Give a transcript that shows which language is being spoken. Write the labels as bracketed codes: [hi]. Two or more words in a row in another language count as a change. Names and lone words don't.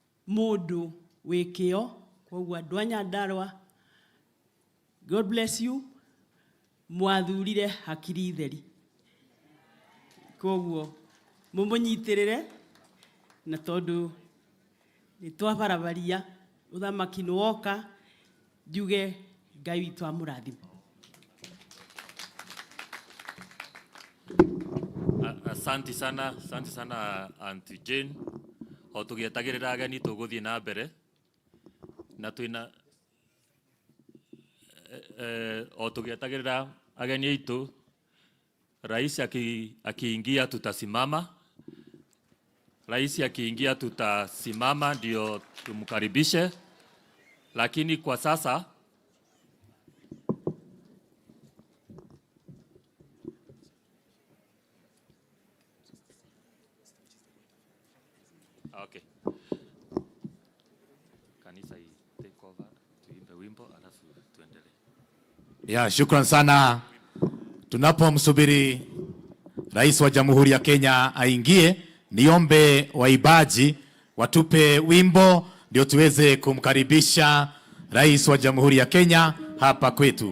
[ki] mundu wikio koguo andu a Nyandarua, [en] God bless you, [ki] mwathurire hakiri theri koguo mumunyitirire na tondu ni twabarabaria uthamaki ni woka njuge Ngai witu amurathime. [sw] Asante sana Auntie Jane. [ki] O tugietagirira ageni tuguthie na mbere na twina o tugietagirira ageni aitu, [sw] rais akiingia tutasimama. Rais akiingia tutasimama ndio tumkaribishe, lakini kwa sasa okay. Kanisa [en] take over, [sw] tuimbe wimbo alafu tuendelee. Ya, shukran sana. Tunapomsubiri Rais wa Jamhuri ya Kenya aingie, niombe waibaji watupe wimbo ndio tuweze kumkaribisha Rais wa Jamhuri ya Kenya hapa kwetu.